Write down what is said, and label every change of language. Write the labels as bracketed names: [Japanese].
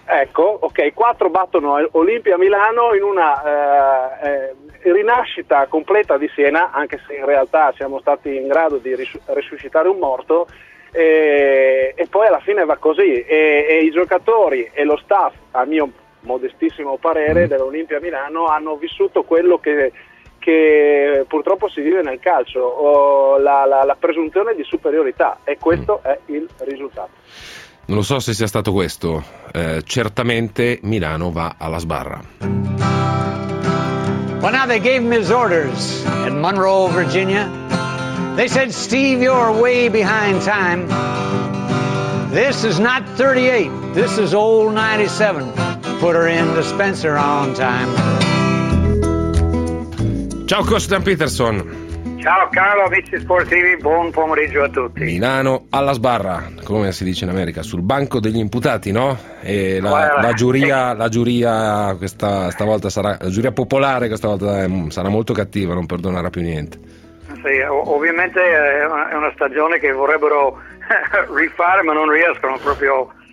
[Italian] Ecco, ok, quattro battono Olimpia Milano in una rinascita completa di Siena, anche se in realtà siamo stati in grado di resuscitare un morto, e poi alla fine va così, e i giocatori e lo staff, a mio modestissimo parere, dell'Olimpia Milano hanno vissuto quello che purtroppo si vive nel calcio, la presunzione di superiorità, e questo è il risultato. Non lo so se sia stato questo, certamente Milano va alla sbarra. [English] Well, now they gave him his orders at Monroe, Virginia. They said, Steve, you're way behind time. This is not 38, this is old 97. Put her in the Spencer on time. [Italian] Ciao Coach Dan Peterson. Ciao Carlo, amici sportivi, buon pomeriggio a tutti. Milano alla sbarra, come si dice in America, sul banco degli imputati, no? E la giuria, sì. La giuria questa stavolta sarà, la giuria popolare questa volta sarà molto cattiva, non perdonerà più niente. Sì, ovviamente è una stagione che vorrebbero rifare, ma non riescono proprio.